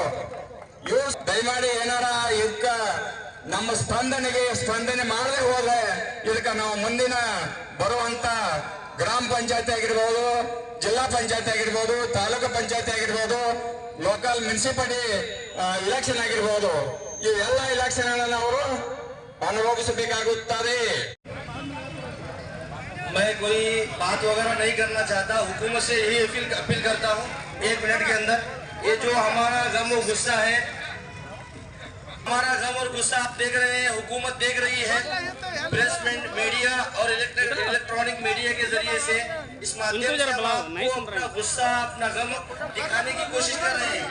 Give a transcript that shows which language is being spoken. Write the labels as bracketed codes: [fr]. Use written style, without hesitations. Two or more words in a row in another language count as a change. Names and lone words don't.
[kn] ಇವ್ ದಯಮಾಡಿ ಏನಾರ ಇದಕ್ಕ ನಮ್ಮ ಸ್ಪಂದನೆ ಮಾಡದೆ ಹೋದ್ರೆ ಇದಕ್ಕ ನಾವು ಮುಂದಿನ ಬರುವಂತ ಗ್ರಾಮ ಪಂಚಾಯತಿ ಆಗಿರ್ಬೋದು, ಜಿಲ್ಲಾ ಪಂಚಾಯತಿ ಆಗಿರ್ಬೋದು, ತಾಲೂಕು ಪಂಚಾಯತಿ ಆಗಿರ್ಬೋದು, [en] local municipality election [kn] ಆಗಿರ್ಬೋದು, ಇವೆಲ್ಲ ಇಲೆಕ್ಷನ್ ಅವರು ಅನುಭವಿಸಬೇಕಾಗುತ್ತದೆ. [hi] मैं कोई बात वगैरह नहीं करना चाहता, हुकूमत से यही अपील करता हूँ 1 मिनट के अंदर, ये जो हमारा गम और गुस्सा है, हमारा गम और गुस्सा आप देख रहे हैं, हुकूमत देख रही है, [en] press media [hi] और [en] electronic media [hi] के जरिए से इस माध्यम से आपको अपना गुस्सा, अपना गम दिखाने की कोशिश कर रहे हैं।